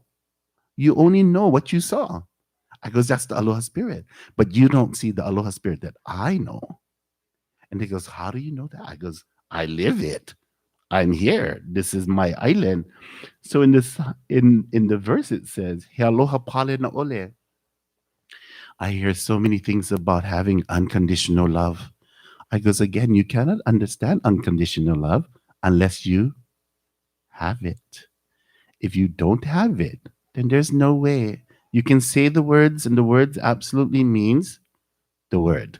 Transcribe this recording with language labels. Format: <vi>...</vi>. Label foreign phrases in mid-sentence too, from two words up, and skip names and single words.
<en>You only know what you saw." I goes, "That's the aloha spirit, but you don't see the aloha spirit that I know." And he goes, "How do you know that?" I goes, "I live it. I'm here. This is my island." So in the verse it says,</en> <haw>"He aloha pale na ole."</haw> <en>I hear so many things about having unconditional love. I goes, again, you cannot understand unconditional love unless you have it. If you don't have it, then there's no way. You can say the words, and the words absolutely means the word.</en>